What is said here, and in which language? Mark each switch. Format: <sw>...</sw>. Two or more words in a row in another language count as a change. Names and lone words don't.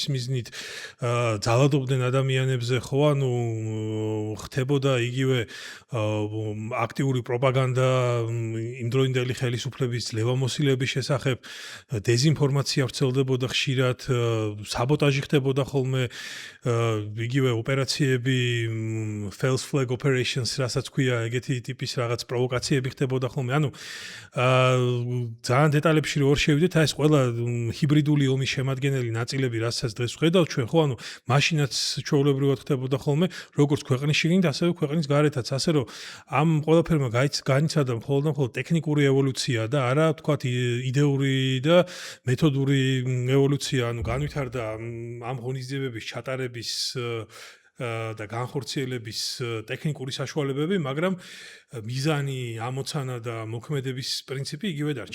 <ka>მიზნით ძალადობდნენ ადამიანებზე ხო ანუ ხდებოდა იგივე აქტიური პროპაგანდა იმდროინდელი ხელისუფლების ძლევამოსილების შესახებ დეზინფორმაცია ვრცელდებოდა ხშირად საბოტაჟი ხდებოდა ხოლმე იგივე ოპერაციები</ka> <en>false flag operations</en> <ka>რასაც ქვია ეგეთი ტიპის რაღაც პროვოკაციები ხდებოდა ხოლმე ანუ ძალიან დეტალებში რო შევიდეთ აი ეს ყველა ჰიბრიდული ომის შემადგენელი ნაწილები რასაც დღეს ვხედავთ ჩვენ ხო ანუ მაშინაც ჩვეულებრივად ხდებოდა ხოლმე როგორც ქვეყნის შიგნით ასევე ქვეყნის გარეთაც ასე რომ ამ ყველაფერმა განიცადა მხოლოდ ტექნიკური ევოლუცია და არა თქვათ იდეური და მეთოდური ევოლუცია ანუ განვითარდა ამ ღონისძიებების ჩატარების და განხორციელების ტექნიკური საშუალებები მაგრამ მიზანი, ამოცანა და მოქმედების პრინციპი იგივე დარჩა.</ka>